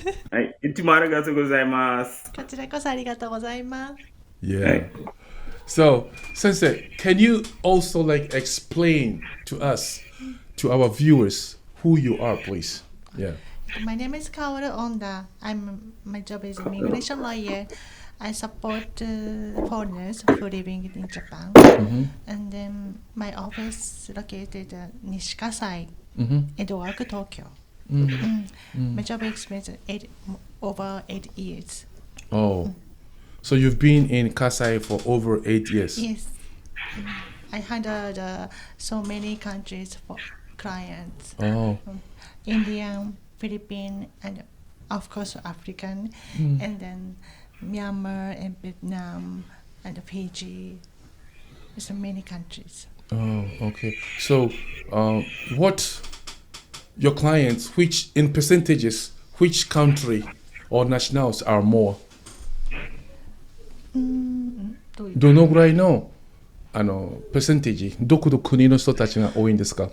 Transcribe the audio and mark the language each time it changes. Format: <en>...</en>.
<ja>はい、いつもありがとうございます。こちらこそありがとうございます。</ja> <en>Yeah. So, Sensei, can you also like explain to us, to our viewers, who you are, please? Yeah. My name is Kaoru Onda. My job is immigration lawyer. I support foreigners who living in Japan. And then my office located in Nishikasai, Edowaku, Tokyo. My job experience over 8 years. Oh. So you've been in Kasai for over 8 years? Yes. I handled so many countries for clients. Oh. Indian, Philippine, and of course African, and then Myanmar and Vietnam and Fiji. There's so many countries. Oh, okay. So, what your clients, which in percentages, which country or nationals are more?</en> <ja>どのぐらいのpercentage、どこの国の人たちが多いんですか？</ja>